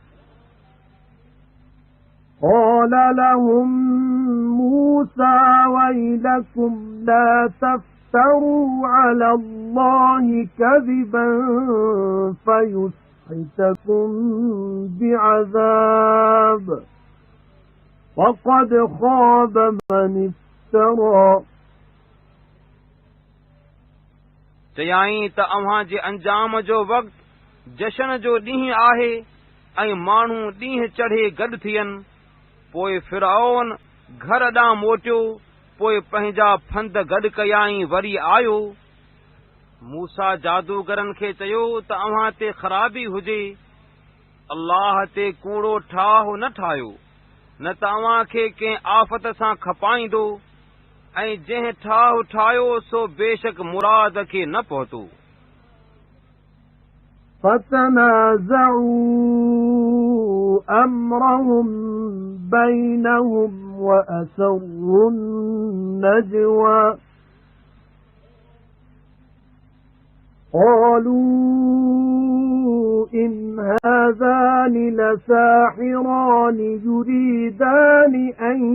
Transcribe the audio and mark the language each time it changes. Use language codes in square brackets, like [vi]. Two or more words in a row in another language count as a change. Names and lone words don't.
[ar] قال لهم موسى ويلكم لا تفتروا على الله كذبا فيسحتكم بعذاب وقد خاب من افترى [sd] चयाईं त अव्हां जे अंजाम जो वक़्तु जशन जो ॾींहुं आहे ऐं माण्हू ॾींहुं चढ़े गॾु थियनि। पोइ फिरौन घर ॾांहुं मोटियो पोइ पंहिंजा फंद गॾु कयाईं वरी आयो। मूसा जादूगरनि खे चयो त अव्हां ते ख़राबी हुजे अल्लाह ते कूड़ो ठाहु न ठाहियो न त अव्हां खे कंहिं आफ़त सां खपाईंदो ऐं जंहिं ठाहु ठाहियो सो बेशक मुराद खे न पहुतो। [ar] فتنازعوا أمرهم بينهم وأسروا النجوى قالوا إن هذان لساحران يريدان أن